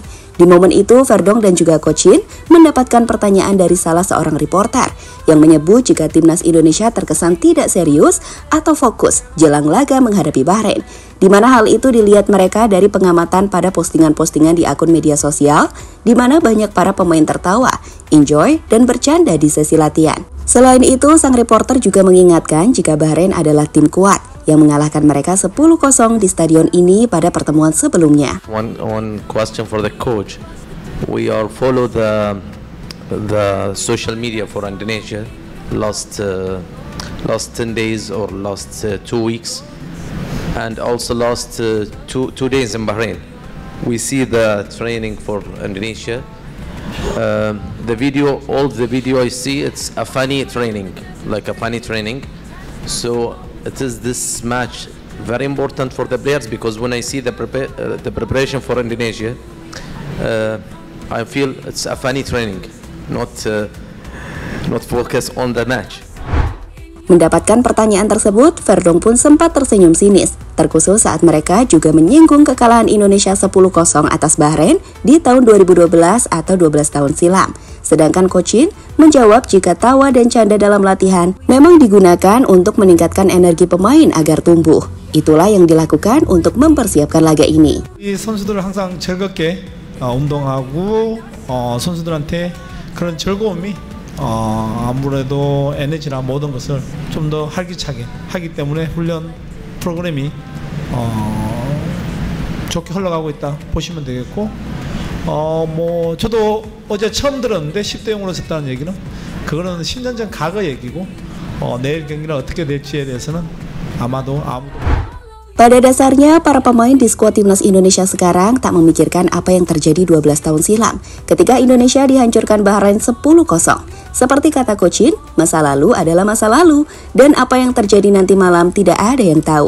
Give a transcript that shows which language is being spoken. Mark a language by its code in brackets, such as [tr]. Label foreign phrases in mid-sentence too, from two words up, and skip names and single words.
[id] Di momen itu, Verdong dan juga Coach Shin mendapatkan pertanyaan dari salah seorang reporter yang menyebut jika timnas Indonesia terkesan tidak serius atau fokus jelang laga menghadapi Bahrain, di mana hal itu dilihat mereka dari pengamatan pada postingan-postingan di akun media sosial, di mana banyak para pemain tertawa, enjoy, dan bercanda di sesi latihan. Selain itu, sang reporter juga mengingatkan jika Bahrain adalah tim kuat yang mengalahkan mereka 10-0 di stadion ini pada pertemuan sebelumnya. [en] One question for the coach. We are follow the social media for Indonesia last 10 days or last 2 weeks, and also last two days in Bahrain. We see the training for Indonesia. All the video I see, it's a funny training, like a funny training. So it is this match very important for the players because when I see the preparation for Indonesia, I feel it's a funny training, not focus on the match. [id] Mendapatkan pertanyaan tersebut, Verdong pun sempat tersenyum sinis, terkhusus saat mereka juga menyinggung kekalahan Indonesia 10-0 atas Bahrain di tahun 2012 atau 12 tahun silam. Sedangkan Coach Shin menjawab jika tawa dan canda dalam latihan memang digunakan untuk meningkatkan energi pemain agar tumbuh. Itulah yang dilakukan untuk mempersiapkan laga ini. [ko] 선수들은 항상 즐겁게 운동하고 선수들한테 그런 즐거움이 아무래도 에너지나 모든 것을 좀 더 활기차게 하기 때문에 훈련 프로그램이 좋게 흘러가고 있다 보시면 되겠고, 뭐 저도 어제 처음 들었는데 10대 0으로 졌다는 얘기는 그거는 10년 전 과거 얘기고, 내일 경기는 어떻게 될지에 대해서는 아마도 아무도. [id] Pada dasarnya, para pemain di skuad timnas Indonesia sekarang tak memikirkan apa yang terjadi 12 tahun silam ketika Indonesia dihancurkan Bahrain 10-0. Seperti kata Coach Shin, masa lalu adalah masa lalu dan apa yang terjadi nanti malam tidak ada yang tahu.